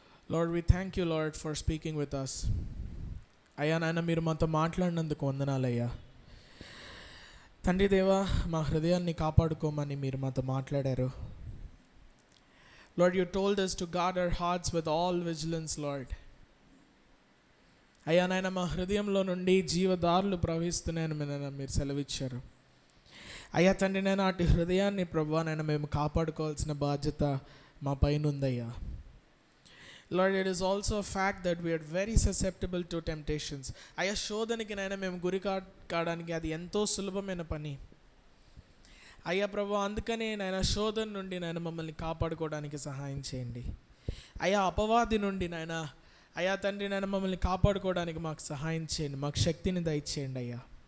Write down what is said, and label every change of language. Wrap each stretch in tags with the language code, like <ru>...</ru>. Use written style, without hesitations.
<en>Lord, we thank you Lord for speaking with us.</en> <te>అయ్యా నాయన, మీరు మాతో మాట్లాడినందుకు వందనాలయ్యా. తండ్రి దేవా, మా హృదయాన్ని కాపాడుకోమని మీరు మాతో మాట్లాడారు.</te> <en>Lord, you told us to guard our hearts with all vigilance, Lord.</en> <te>అయ్యా నాయన, మా హృదయంలో నుండి జీవదారులు ప్రవహిస్తున్నాయని మీరు సెలవిచ్చారు. అయ్యా తండ్రి, నేను అటు హృదయాన్ని ప్రభువా నాయన మేము కాపాడుకోవాల్సిన బాధ్యత మా పైన ఉందయ్యా.</te> <en>Lord, it is also a fact that we are very susceptible to temptations.</en> <te>అయ్యా, శోధనకి నైనా మేము గురి కావడానికి అది ఎంతో సులభమైన పని అయ్యా ప్రభు. అందుకనే నాయన శోధన నుండి నాయన మమ్మల్ని కాపాడుకోవడానికి సహాయం చేయండి అయ్యా. అపవాది నుండి నాయన అయ్యా తండ్రి నాయన మమ్మల్ని కాపాడుకోవడానికి మాకు సహాయం చేయండి, మాకు శక్తిని దయచేయండి అయ్యా.</te>